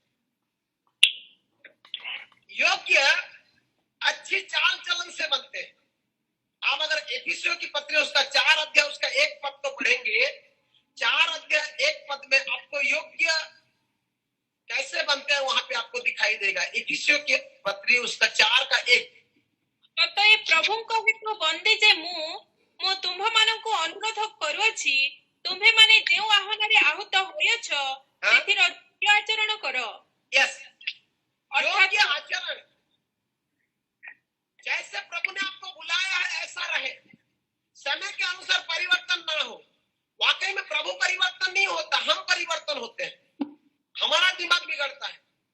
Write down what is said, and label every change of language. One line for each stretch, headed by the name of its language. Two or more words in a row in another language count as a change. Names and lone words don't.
Hindi: योग्य अच्छी चाल चलन से बनते हैं। आप अगर एफिसियों की पत्री उसका 4 अध्याय उसका 1 पद को पढ़ेंगे, 4 अध्याय 1 पद में आपको योग्य कैसे बनते हैं वहां पे आपको दिखाई देगा। एफिसियों की पत्री उसका 4 का 1,
Odia: ତତଏ ପ୍ରଭୁଙ୍କ ହେତୁ ବନ୍ଦେ ଯେ ମୁଁ ତୁମ୍ଭମାନଙ୍କୁ ଅନୁରୋଧ କରୁଅଛି, ତୁମ୍ଭେମାନେ ଯେଉଁ ଆହ୍ୱାନରେ ଆହୁତ ହୋଇଅଛ ସେଥିର ଯୋଗ୍ୟ ଆଚରଣ କର।
Hindi: यस, अर्थात योग्य आचरण। जैसे प्रभु ने आपको बुलाया है ऐसा रहे, समय के अनुसार परिवर्तन ना हो। वाकई में प्रभु परिवर्तन नहीं होता, हम परिवर्तन होते हैं, हमारा दिमाग बिगड़ता है।